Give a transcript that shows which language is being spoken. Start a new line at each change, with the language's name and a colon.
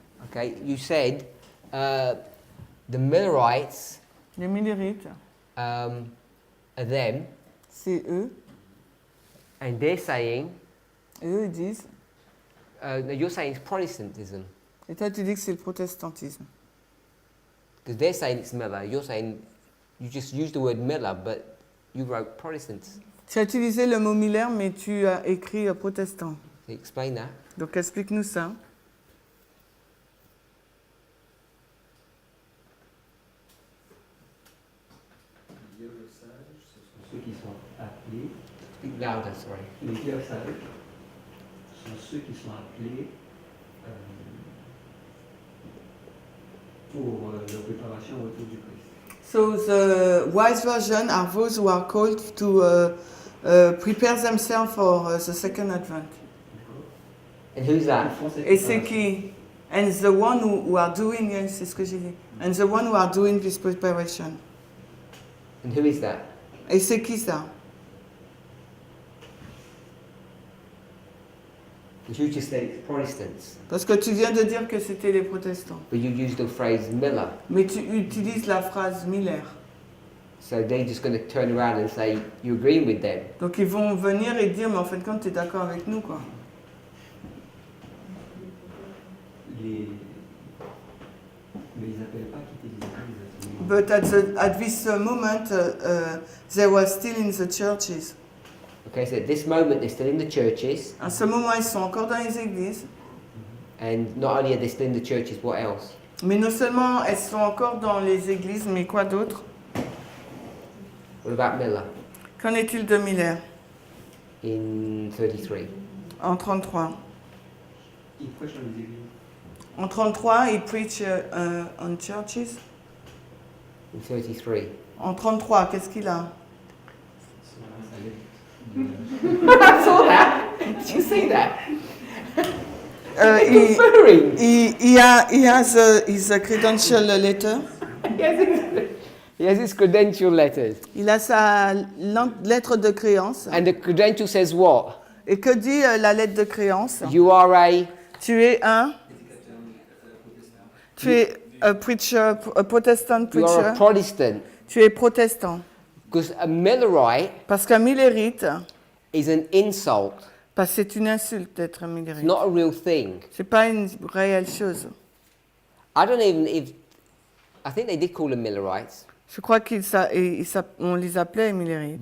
English: Okay, you said the Millerites
French: Les Millerites,
English: are them,
French: c'est eux.
English: and they're saying,
French: Et eux, ils disent.
English: no, you're saying it's Protestantism.
French: Et toi, tu dis que c'est le protestantisme.
English: Because they're saying it's Miller. You're saying you just used the word Miller, but you wrote Protestants.
French: Tu as utilisé le mot Miller, mais tu as écrit protestant.
English: Can you explain that?
French: Donc, explique-nous ça. Les vierges sages, ce sont ceux qui sont appelés.
English: Speak louder, sorry.
French: Les vierges sages sont ceux qui sont appelés pour leur préparation au retour du Christ.
English: So the wise version are those who are called to prepare themselves for the second advent.
French: D'accord?
English: And who's
French: Ils
English: that?
French: font cette Et c'est préparation. qui?
English: And the one who are doing, yes,
French: c'est ce que j'ai dit.
English: And the one who are doing this preparation. And who is that?
French: Et c'est qui ça?
English: Because you just said it's Protestants,
French: Parce que tu viens de dire que c'était les protestants.
English: but you used the phrase Miller.
French: Mais tu utilises la phrase Miller.
English: So they're just going to turn around and say, you agree with them.
French: Donc ils vont venir et dire, mais en fait, quand tu es d'accord avec nous, quoi. Mais ils n'appellent pas quitter les églises à ce moment.
English: But at this moment, they were still in the churches. Okay, so at this moment they're still in the churches,
French: À ce moment, ils sont encore dans les églises.
English: and not only are they still in the churches, what else?
French: Mais non seulement elles sont encore dans les églises, mais quoi d'autre?
English: What about Miller
French: Qu'en est-il de Miller
English: in 33?
French: en 33? Ils prêchent dans les églises. En 33, il
English: preach on churches. In 33.
French: En 33, qu'est-ce qu'il a? Ça allait.
English: I saw that. Did you see that? He Conferring. has his credential letter. He has his credential letters.
French: Il a sa lettre de créance.
English: And the credential says what?
French: Et que dit la lettre de créance?
English: You are a...
French: Tu es un... Tu es
English: a preacher, a Protestant You are a preacher. Protestant.
French: Tu es protestant.
English: Because a Millerite
French: Parce qu'un millérite,
English: is an insult.
French: parce que c'est une insulte d'être un
English: It's
French: millérite.
English: not a real thing.
French: C'est pas une réelle chose.
English: I don't even if I think they did call them Millerites,
French: Je crois qu'on les appelait millérites.